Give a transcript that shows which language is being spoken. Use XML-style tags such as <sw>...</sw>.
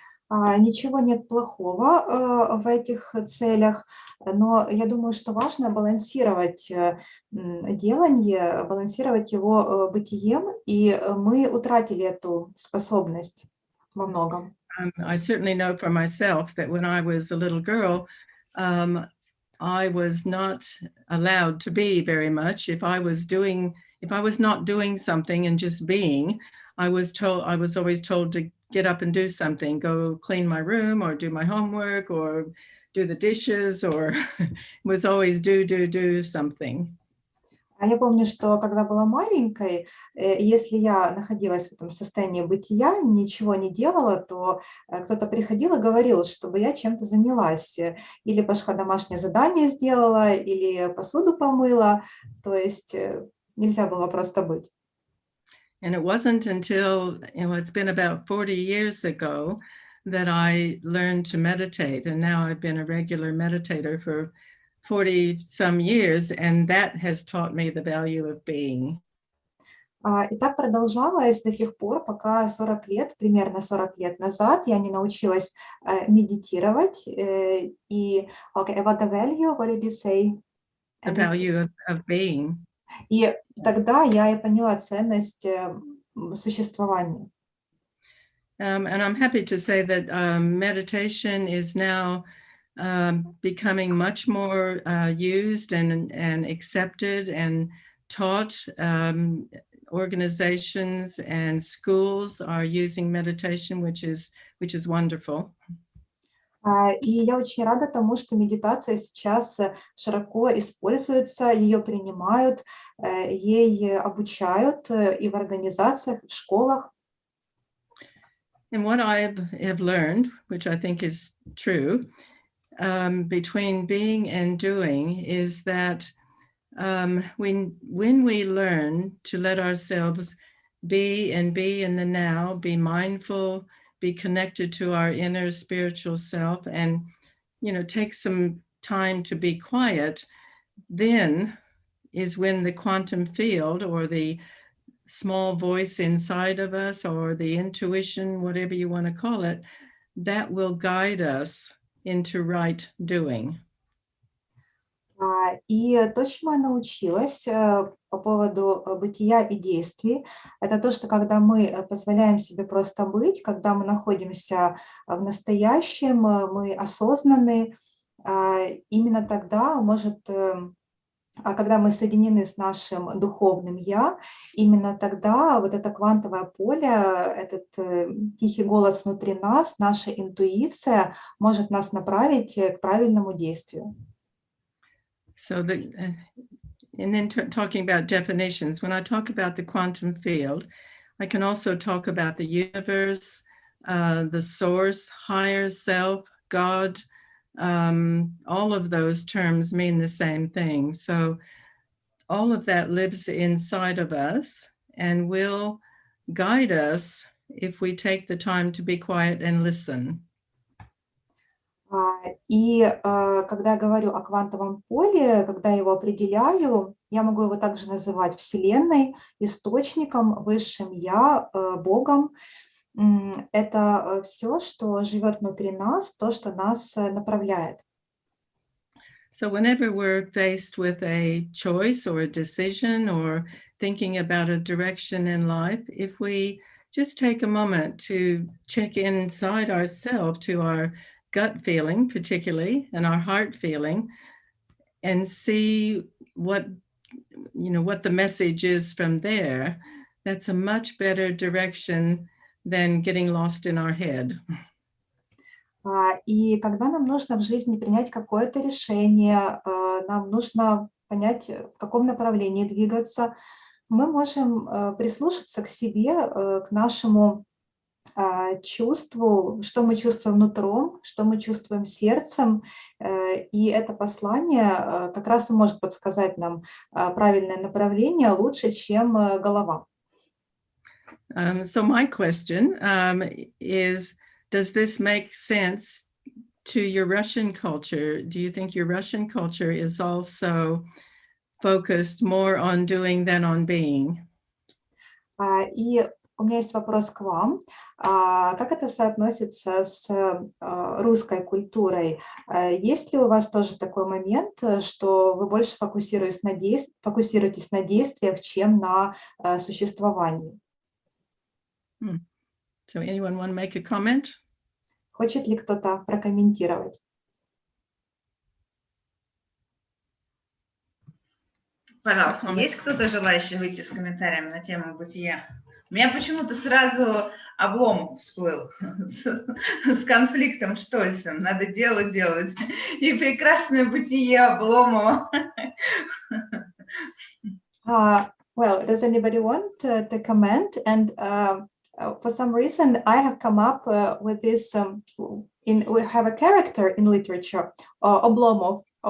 <ru>Ничего нет плохого в этих целях, но я думаю, что важно балансировать делание, балансировать его бытием, и мы утратили эту способность во многом.</ru> <en>I certainly know for myself that when I was a little girl, I was not allowed to be very much. If I was not doing something and just being, I was always told to get up and do something, go clean my room or do my homework or do the dishes, or was always do something.</en> <ru>Я помню, что когда была маленькой, если я находилась в этом состоянии бытия, ничего не делала, то кто-то приходил и говорил, чтобы я чем-то занялась. Или пошла домашнее задание сделала, или посуду помыла. То есть нельзя было просто быть.</ru> <en>And it wasn't until, it's been about 40 years ago that I learned to meditate. And now I've been a regular meditator for 40-some years, and that has taught me the value of being.</en> <ru>И так продолжалось до тех пор, пока примерно 40 лет назад я не научилась медитировать.</ru> <en>И, about the value, what did you say? The value of being.</en> <ru>И тогда я и поняла ценность существования.</ru> <en>And I'm happy to say that meditation is now becoming much more used and accepted and taught. Organizations and schools are using meditation, which is wonderful.</en> <ru>И я очень рада тому, что медитация сейчас широко используется, ее принимают, ей обучают и в организациях, в школах.</ru> <en>And what I have learned, which I think is true, between being and doing, is that when we learn to let ourselves be in the now, be mindful, be connected to our inner spiritual self, and take some time to be quiet, then is when the quantum field, or the small voice inside of us, or the intuition, whatever you want to call it, that will guide us into right doing.</en> <ru>И то, чему я научилась по поводу бытия и действий, это то, что когда мы позволяем себе просто быть, когда мы находимся в настоящем, мы осознаны, именно тогда когда мы соединены с нашим духовным «я», именно тогда вот это квантовое поле, этот тихий голос внутри нас, наша интуиция может нас направить к правильному действию.</ru> <en>So and then talking about definitions, when I talk about the quantum field, I can also talk about the universe, the source, higher self, God. All of those terms mean the same thing. So all of that lives inside of us and will guide us if we take the time to be quiet and listen.</en> <ru>И когда я говорю о квантовом поле, когда я его определяю, я могу его также называть Вселенной, источником, высшим Я, Богом. Это все, что живет внутри нас, то, что нас направляет.</ru> <en>So whenever we're faced with a choice or a decision or thinking about a direction in life, if we just take a moment to check inside ourselves to our gut feeling, particularly, and our heart feeling, and see what the message is from there, that's a much better direction than getting lost in our head.</en> <ru>И когда нам нужно в жизни принять какое-то решение, нам нужно понять, в каком направлении двигаться, мы можем прислушаться к себе, к нашему чувству, что мы чувствуем нутром, что мы чувствуем сердцем. И это послание как раз и может подсказать нам правильное направление лучше, чем голова.</ru> <en>So my question is, does this make sense to your Russian culture? Do you think your Russian culture is also focused more on doing than on being?</en> <ru>И у меня есть вопрос к вам. Как это соотносится с русской культурой? Есть ли у вас тоже такой момент, что вы больше фокусируетесь на действиях, чем на существовании?</ru> <en>So anyone want to make a comment?</en> <ru>Хочет ли кто-то прокомментировать? Пожалуйста, есть кто-то желающий выйти с комментарием на тему бытия? У меня почему-то сразу Обломов всплыл с конфликтом Штольцем. Надо делать. И прекрасное бытие Обломова.</ru> <en>Well, does anybody want to comment? And for some reason, I have come up with this. We have a character in literature, Oblomov.</en>